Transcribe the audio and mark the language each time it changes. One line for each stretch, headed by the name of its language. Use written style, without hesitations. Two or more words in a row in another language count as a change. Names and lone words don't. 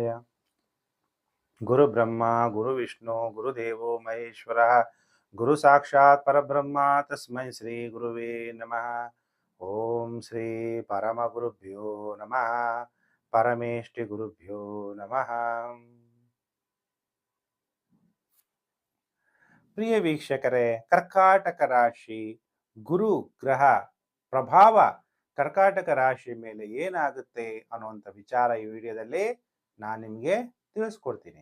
Sanskrit: ಗುರು ಬ್ರಹ್ಮ ಗುರು ವಿಷ್ಣು ಗುರುದೇವೋ ಮಹೇಶ್ವರ ಗುರು ಸಾಕ್ಷಾತ್ ಪರಬ್ರಹ್ಮ ತಸ್ಮೈ ಶ್ರೀ ಗುರುವೇ ನಮಃ. ಓಂ ಶ್ರೀ ಪರಮ ಗುರುಭ್ಯೋ ನಮಃ. ಪರಮೇಷ್ಠಿ ಗುರುಭ್ಯೋ ನಮಃ.
Kannada: ಪ್ರಿಯ ವೀಕ್ಷಕರೇ, ಕರ್ಕಾಟಕ ರಾಶಿ ಗುರು ಗ್ರಹ ಪ್ರಭಾವ ಕರ್ಕಾಟಕ ರಾಶಿ ಮೇಲೆ ಏನಾಗುತ್ತೆ ಅನ್ನುವಂಥ ವಿಚಾರ ಈ ವಿಡಿಯೋದಲ್ಲಿ ನಾನು ನಿಮಗೆ ತಿಳಿಸ್ಕೊಡ್ತೀನಿ.